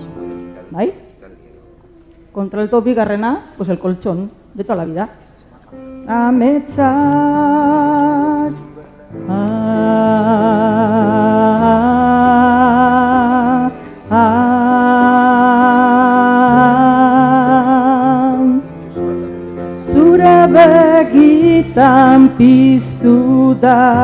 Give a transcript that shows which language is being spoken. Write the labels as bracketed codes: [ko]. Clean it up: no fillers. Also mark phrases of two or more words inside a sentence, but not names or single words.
[eu] Bai? Contralto bigarrena, [es] pues el colchón de toda la vida. [eu] ametzat. Zure begitan piztu da.